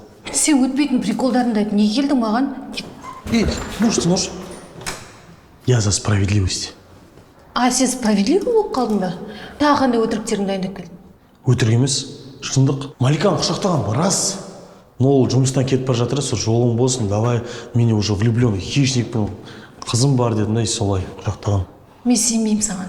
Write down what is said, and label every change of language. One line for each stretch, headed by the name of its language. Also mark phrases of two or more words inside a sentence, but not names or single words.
Kazakh: Сен өтпейтін приколдарыңды айтып, неге келдің маған?
Russian: Нож. Я за справедливость.
Kazakh: Сен справедливый болып қалдың ба? Тағы қандай өтіріктеріңді дайындап келдің? Өтірік емес, шындық. Маликаны құшақтаған рас. Но ол жұмыстан кетіп бара жатыр, сол жолың болсын, давай, мен
Russian: уже влюбленный
Kazakh: хищникпін, қызым бар дедім да, солай құшақтаған. Мен сенбеймін саған.